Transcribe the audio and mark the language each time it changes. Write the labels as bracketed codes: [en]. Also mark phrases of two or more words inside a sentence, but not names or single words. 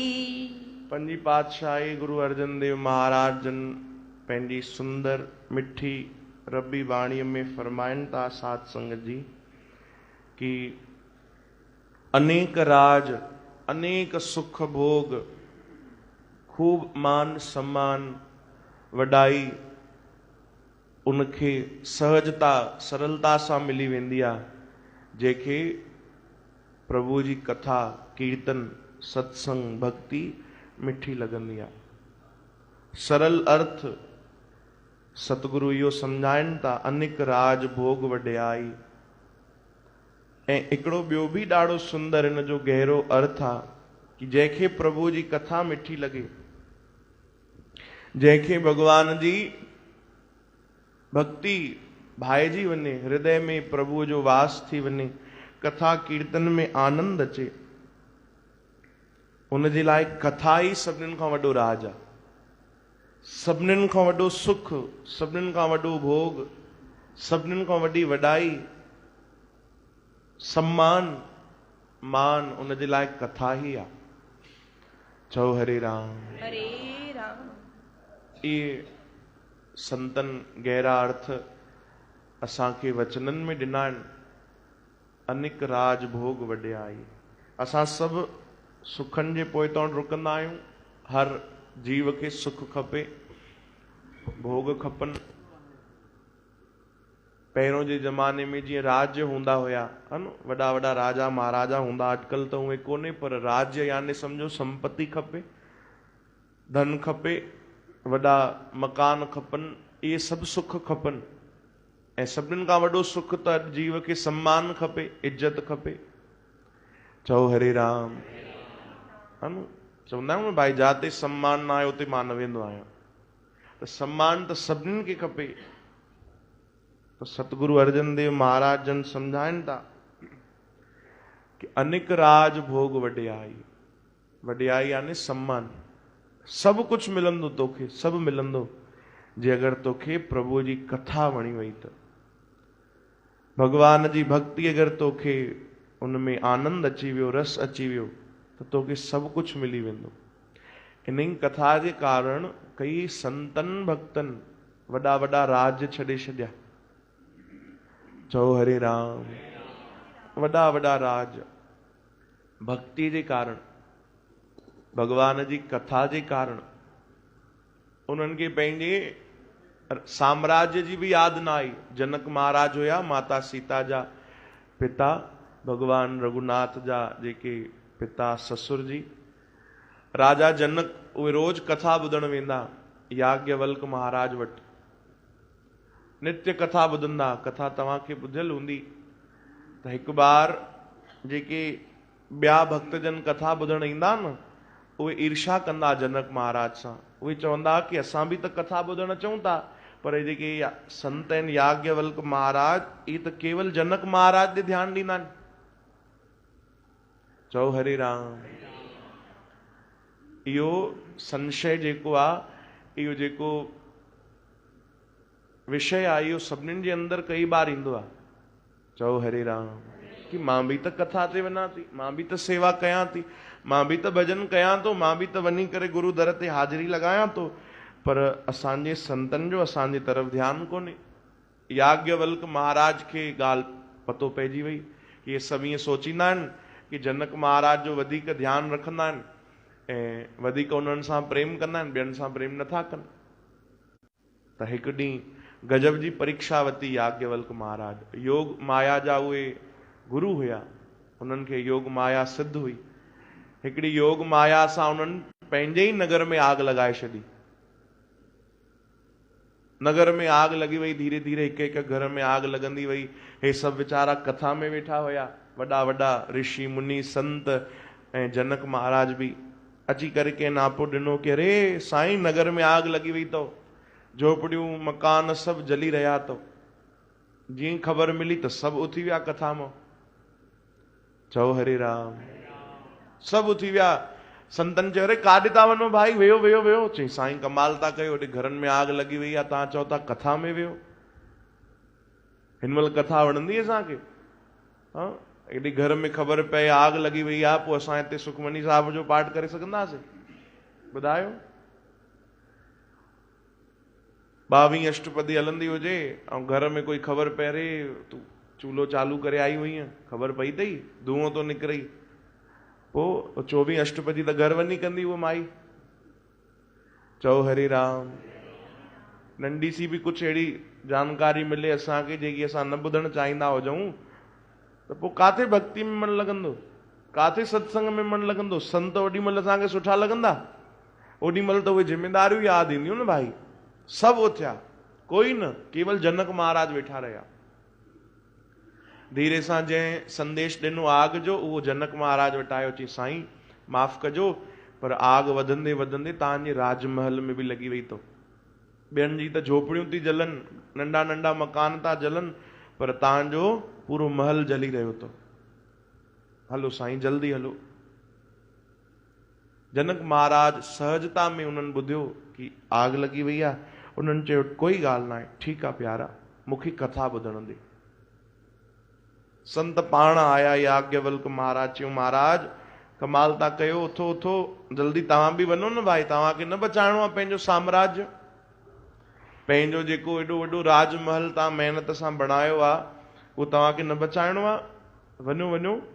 [sd] पंजी पातशाही गुरु अर्जन देव महाराज जन पंहिंजी सुंदर मिठी रबी वाणी में फरमाइनि था साध संगत जी कि अनेक राज अनेक सुख भोग खूब मान सम्मान वॾाई उनखे सहजता सरलता सां मिली वेंदी आहे, जंहिंखे प्रभु जी कथा कीर्तन सत्संग भक्ति मिठी लॻंदी आहे। सरल अर्थ सतगुरु इहो सम्झाइनि था, [pa] ਅਨਿਕ ਰਾਜ ਭੋਗ ਵਡਿਆਈ। [sd] ऐं हिकिड़ो ॿियो बि ॾाढो सुंदर इन जो गहरो अर्थ आहे कि जंहिंखे प्रभु जी कथा मिठी लॻे, जंहिंखे भगवान जी भक्ति भाइजी वञे, हृदय में प्रभु जो वास थी वञे, कथा कीर्तन में आनंद अचे, उन जे लाइ कथा ई सभिनीनि खां वॾो राज आहे, सभिनीनि खां वॾो सुख, सभिनीनि खां वॾो भोग, सभिनीनि खां वॾी वॾाई सम्मान मान उन जे लाइ कथा ई आहे। चओ हरे राम हरे राम। इहे संतन गहरा अर्थ असांखे वचननि में ॾिना आहिनि। [pa] ਅਨਿਕ ਰਾਜ ਭੋਗ ਵਡਿਆਈ। [sd] असां सभु सुखनि जे पोइ तां डुकंदा आहियूं। हर जीव खे सुख खपे, भोग खपनि। पहिरों जे ज़माने में जीअं राज्य हूंदा हुया, है न, वॾा वॾा राजा महाराजा हूंदा, अॼुकल्ह त उहे कोन्हे, पर राज्य यानी सम्झो संपत्ति खपे, धन खपे, वॾा मकान खपनि, इहे सभु सुख खपनि। ऐं सभिनीनि खां वॾो सुख त जीव खे सम्मान खपे, इज्जत खपे। चओ हरे राम। है न, चवंदा आहियूं न भाई जाते सम्मान न आहे उते मां न वेंदो आहियां। त सम्मान त सभिनीनि खे खपे। तो सतगुरु अर्जन देव महाराज जन समझाइनि था कि [pa] ਅਨਿਕ ਰਾਜ ਭੋਗ ਵਡਿਆਈ। [sd] वड्याई यानी सम्मान। सभु कुछ मिलंदो तोखे, सभु मिलंदो जे अगरि तोखे प्रभु जी कथा वणी वई त। भगवान जी भक्ति अगरि तोखे उनमें आनंद अची वियो, रस अची वियो, त तोखे सभु कुझु मिली वेंदो। इन कथा जे कारण कई संतन भक्तन वॾा वॾा राज्य छॾे छॾिया। चओ हरे राम। वॾा वॾा राज भक्ति जे कारण, भगवान जी कथा जे कारण उन्हनि खे पंहिंजे साम्राज्य जी भी याद न आई। जनक महाराज हुया माता सीता जा पिता, भगवान रघुनाथ जा जेके पिता ससुर जी। राजा जनक उहे रोज कथा ॿुधण वेंदा याज्ञवल्क महाराज वटि। नित्य कथा ॿुधंदा। कथा तव्हांखे ॿुधियल हूंदी त हिकु बार जेके ॿिया भक्तजन कथा ॿुधण ईंदा न, उहे ईर्षा कंदा जनक महाराज सां। उहे चवंदा कि असां बि त कथा ॿुधण अचूं था, पर जेके संत आहिनि याज्ञवल्क महाराज, इहे त केवल जनक महाराज ते ध्यानु ॾींदा आहिनि। चओ हरे राम। इहो संशय जेको आहे, इहो जेको विषय आहे, इहो सभिनीनि जे अंदरि कई बार ईंदो आहे। चओ हरे राम। कि मां बि त कथा ते वञा थी, मां बि त सेवा कयां थी, मां बि त भजन कयां थो, मां बि त वञी करे गुरु दर ते हाज़िरी लॻायां थो, पर असांजे संतनि जो असांजे तरफ़ ध्यानु कोन्हे। याज्ञवल्क महाराज खे ॻाल्हि पतो पइजी वई कि इहे सभु ईअं सोचींदा आहिनि कि जनक महाराज जो वधीक ध्यानु रखंदा आहिनि ऐं वधीक उन्हनि सां प्रेम कंदा आहिनि, ॿियनि सां प्रेम नथा कनि। त हिकु ॾींहुं गजब जी परीक्षा वरिती याज्ञवल्क महाराज। योग माया जा उहे गुरु हुया, उन्हनि खे योग माया सिद्ध हुई। हिकिड़ी योग माया सां उन्हनि पंहिंजे ई नगर में आग लॻाए छॾी। नगर में आग लॻी वई, धीरे धीरे हिकु हिकु घर में आग लॻंदी वई। हे सभु वीचारा कथा में वेठा हुया, वॾा वॾा ऋषि मुनि संत ऐं जनक महाराज भी अची करे कंहिं नापो ॾिनो कि अरे साईं नगर में आग लॻी वई अथव, झोपड़ियूं मकान सभु जली रहिया अथव। जीअं ख़बर मिली त सभु उथी विया कथा मां। चओ हरे राम। सभु उथी विया। संतन चयो अरे काॾे था वञो भाई, वेहो वेहो वेहो। चई साईं कमाल था कयो, हेॾे घरनि में आग लॻी वई आहे, तव्हां चओ था कथा में वेहो। हिन महिल कथा वणंदी असांखे? हा, हेॾे घर में ख़बर पए आग लॻी वई आहे, पोइ असां हिते सुखमनी साहिब जो पाठ करे सघंदासीं? ॿुधायो। 22 अष्टपदी हलंदी हुजे ऐं घर में कोई ख़बर पए अरे तूं चूल्हो चालू करे आई हुई, ख़बर पई अथई धुओं तो निकिरई, पोइ 24 अष्टपदी त घर वञी कंदी उहा माई। चओ हरे राम। नंढी सी बि कुझु अहिड़ी जानकारी मिले असांखे जेकी असां न ॿुधणु चाहींदा हुजऊं त पोइ काथे भक्ति में मन लॻंदो, काथे सत्संग में मन लॻंदो? संत ओॾी महिल असांखे सुठा लॻंदा? ओॾी महिल त उहे ज़िमेदारियूं यादि ईंदियूं न भाई। सभु उथिया, कोई न, केवल जनक महाराज वेठा रहिया। धीरे सां जंहिं संदेश ॾिनो आग जो, उहो जनक महाराज वटि आयो। चई साईं माफ़ कजो, पर आग वधंदे वधंदे तव्हांजे राजमहल में बि लॻी वई अथव। ॿियनि जी त झोपड़ियूं थी जलनि, नंढा नंढा मकान था जलनि, पर तव्हांजो पूरो महल जली रहियो अथव। हलो साईं जल्दी हलो। जनक महाराज सहजता में उन्हनि ॿुधियो कि आग लॻी वई आहे। उन्हनि चयो कोई ॻाल्हि न आहे, ठीकु आहे प्यारा, मूंखे कथा ॿुधण ॾे। संत पाण आया। याज्ञवल्क महाराज चयो महाराज कमाल था कयो, उथो उथो, जल्दी तव्हां बि वञो न भाई, तव्हांखे न बचाइणो आहे पंहिंजो साम्राज्य, पंहिंजो जेको एॾो वॾो राजमहल तव्हां महिनत सां बणायो आहे, उहो तव्हांखे न बचाइणो आहे, वञो वञो।